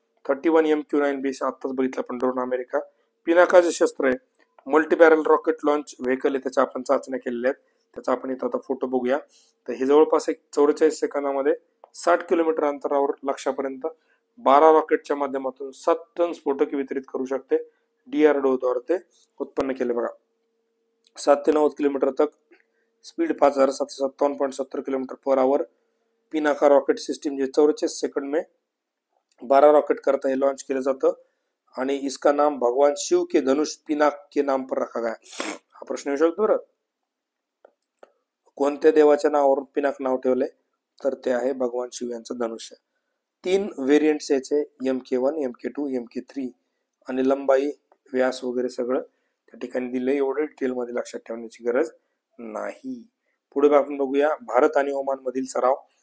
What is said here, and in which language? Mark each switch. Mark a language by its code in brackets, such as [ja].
[mr] 31 MQ-9B आत्ताच बघितलं आपण ड्रोन अमेरिका. पिनाका शस्त्र आहे, multi barrel rocket launch vehicle आहे, त्याच्या आपण चाचण्या केलेल्या आहेत. त्याचा आपण इथं आता फोटो बघूया. तर हे जवळपास एक 44 सेकंदामध्ये 60 किलोमीटर अंतरावर लक्ष्यापर्यंत 12 रॉकेटच्या माध्यमातून 7 टन स्फोटके वितरित करू शकते. DRDO द्वारे ते उत्पन्न केले बघा. [hi] 7 [mr] ते [hi] 90 किलोमीटर तक speed 5757.70 kilometre per hour. Pinaka rocket system जे 44 सेकंड में 12 रॉकेट करता [mr] हे लॉन्च केलं जातं आणि [hi] इसका नाम भगवान शिव के धनुष पिनाक के नाम पर रखा गया. [mr] हा प्रश्न येऊ शकतो बरं. कोणत्या देवाच्या नावावरून पिनाक नाव ठेवलंय, तर ते आहे भगवान शिव यांचं धनुष्य. 3 व्हेरियंट्स याचे, MK1, MK2, MK3 आणि लंबाई व्यास वगैरे सगळं त्या ठिकाणी दिलंय. एवढं डिटेलमध्ये लक्षात ठेवण्याची गरज नाही. पुढे आपण बघूया भारत आणि ओमान मधील सराव.